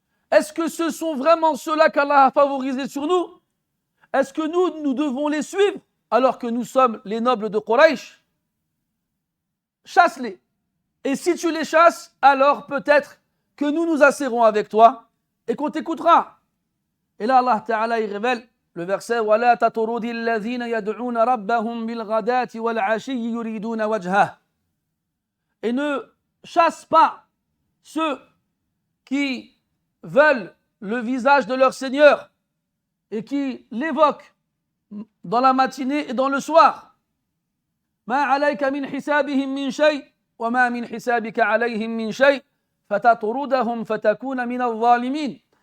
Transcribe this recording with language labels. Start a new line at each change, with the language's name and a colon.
French: Est-ce que ce sont vraiment ceux-là qu'Allah a favorisés sur nous? Est-ce que nous devons les suivre alors que nous sommes les nobles de Quraysh? Chasse-les. Et si tu les chasses, alors peut-être que nous asserrons avec toi et qu'on t'écoutera. Et là, Allah Ta'ala il révèle le verset
Arabic: وَلَا تَطْرُدِ الَّذِينَ يَدْعُونَ رَبَّهُمْ بِالْغَدَاةِ وَالْعَشِيِّ يُرِيدُونَ وَجْهَهُ.
French: Et ne chasse pas ceux qui veulent le visage de leur Seigneur et qui l'évoquent dans la matinée et dans le soir.
Arabic: مَا عَلَيْكَ مِنْ حِسَابِهِمْ مِنْ شَيْءٍ وَمَا مِنْ حِسَابِكَ عَلَيْهِمْ مِنْ شَيْءٍ فَتَطْرُدَهُمْ فَتَكُونَ مِنَ الظَّالِمِينَ.